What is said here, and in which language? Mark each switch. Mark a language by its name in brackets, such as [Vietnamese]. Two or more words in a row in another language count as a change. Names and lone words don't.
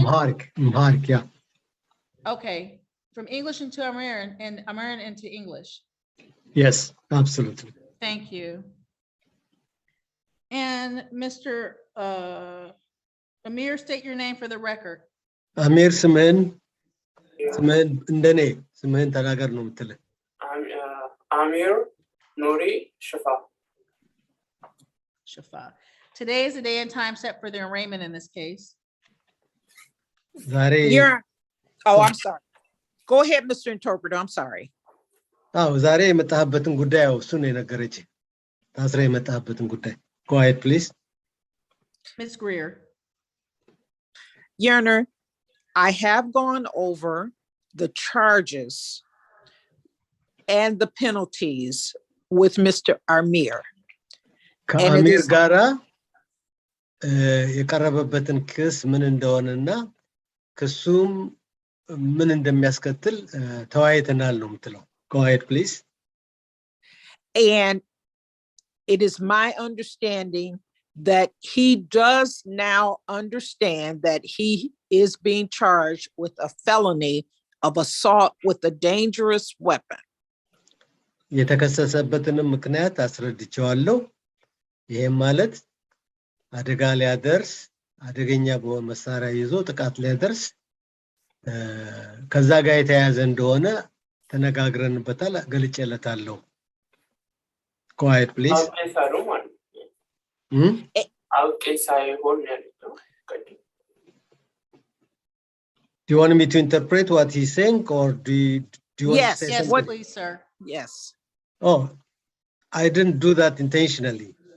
[English] Amharic, yeah. okay, from English into American and American into English. Yes, absolutely. Thank you. And Mr. Amir, state your name for the record. [Amharic] አሚር ስምህን እንደኔ ስምህን ተናገር ነው የምትለው። [English] Amir Nuri Shafa. Shafa. Today is the day and time set for the arraignment in this case. [Amharic] ዛሬ [English] Oh, I'm sorry. Go ahead, Mr. Interpreter. I'm sorry. [Amharic] ዛሬ የመጣህበትን ጉዳይ ያው እሱ ነው የነገረችኝ። ታስረ የመጣህበትን ጉዳይ። [English] Go ahead, please. Ms. Greer. Your Honor, I have gone over the charges and the penalties with Mr. Amir. [Amharic] ከአሚር ጋራ የቀረበበትን ክስ ምን እንደሆነና ክሱም ምን እንደሚያስከትል ተወያይተናል ነው የምትለው። [English] Go ahead, please. And it is my understanding that he does now understand that he is being charged with a felony of assault with a dangerous weapon. [Amharic] የተከሰሰበትንም ምክንያት አስረድቼዋለሁ። ይሄም ማለት አደጋ ሊያደርስ አደገኛ በሆነ መሳሪያ ይዞ ጥቃት ሊያደርስ ከዛ ጋር የተያያዘ እንደሆነ ተነጋግረንበታል፣ ገልጬለታለሁ። [English] Go ahead, please. Do you want me to interpret what he's saying, or do you want Yes, to say Yes, something? please, sir. Yes. Oh, I didn't do that intentionally.